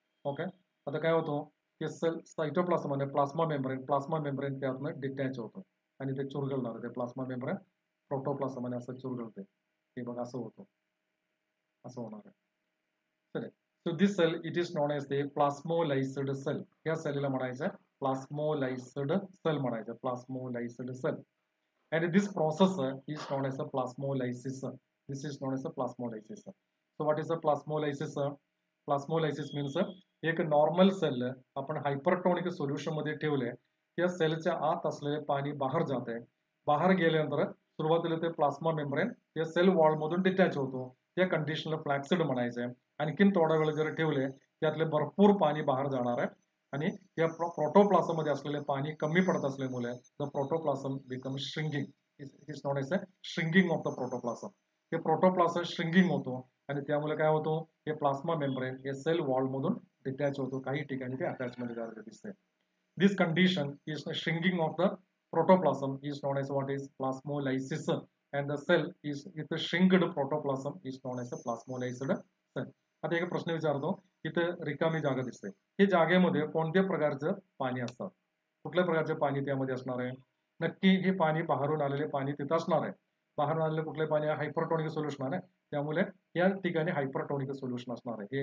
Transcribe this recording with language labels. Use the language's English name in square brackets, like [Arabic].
[Marathi] Okay, आता काय होतो की सेल सायटोप्लाझम म्हणजे प्लास्मा मेम्ब्रेन त्यातनं डिटॅच होतो आणि ते चुरगळणार, ते प्लास्मा मेम्ब्रेन प्रोटोप्लाझम आणि असं चुरगळते, हे बघा असं होतं, असं होणार आहे. [English] चले, so this cell it is known as the plasmolysed cell, [Marathi] या सेलला म्हणायचं प्लास्मोलायझ्ड सेल [English] म्हणायचं, plasmolysed cell. And this process is known as a plasmolysis. This is known as a plasmolysis. So what is a plasmolysis? Plasmolysis means [Marathi] एक normal sale आपण hypertonic solution मध्ये ठेवले, त्या सेलच्या आत असलेले पाणी बाहेर जाते, बाहेर गेल्यानंतर सुरुवातीला ते प्लास्मा मेम्ब्रेन त्या सेल वॉल मधून डिटॅच होतो, त्या कंडिशनला फ्लॅक्सिड म्हणायचं. आणखीन थोडा वेळ जर ठेवले त्यातले भरपूर पाणी बाहेर जाणार आहे आणि या प्रोटोप्लाझम मध्ये असलेले पाणी कमी पडत असल्यामुळे [English] The protoplasm become shrinking, is known as a shrinking of the protoplasm. [Marathi] हे प्रोटोप्लाझम श्रिंकिंग होतो आणि त्यामुळे काय होतो, हे प्लास्मा मेम्ब्रेन हे सेल वॉल मधून डिटॅच होतो, काही ठिकाणी ते अटॅचमेंट झालेले दिसते. [English] This condition is shrinking of the protoplasm is known as what is plasmolysis, and the cell is with the shrinked protoplasm is known as a plasmolyzed cell. [Marathi] आता एक प्रश्न विचारतो, इथं रिकामी जागा दिसते, हे जागेमध्ये कोणत्या प्रकारचं पाणी असतं, कुठल्या प्रकारचे पाणी त्यामध्ये असणार आहे, नक्की हे पाणी बाहेरून आलेले पाणी तिथं असणार आहे. बाहेरून आलेले कुठले पाणी, हायपरटोनिक सोल्युशन आहे, त्यामुळे या ठिकाणी हायपरटोनिक सोल्युशन असणार आहे.